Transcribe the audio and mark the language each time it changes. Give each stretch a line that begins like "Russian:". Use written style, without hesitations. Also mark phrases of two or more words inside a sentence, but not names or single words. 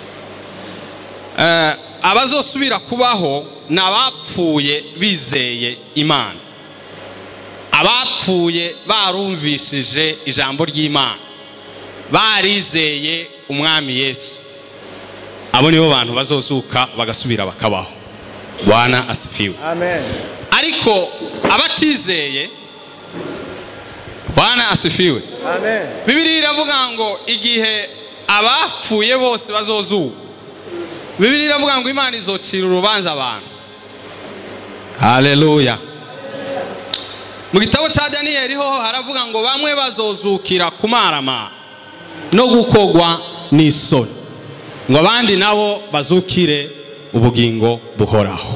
Rundi: Abazosubira kubaho n'abapfuye bizeye Imana, abapfuye barumvishije ijambo ry'Imana, barizeye umwami Yesu, abo nibo bantu bazozuka bagasubira bakabaho.
Swahili: Bwana asifiwe.
Rundi: Amen. Ariko abatizeye,
Swahili: Bwana asifiwe.
Rundi: Amen. Bibiliya iravuga ngo igihe abapfuye bose bazozuka, Bibiliya iravuga ngo Imana izocira urubanza abantu. Haleluya. Mu gitabo cya Daniyeli ho haravuga ngo bamwe bazozukira kumarama no gukogwa n'isoni, ngo abandi nabo bazukire ubugingo buhoraho.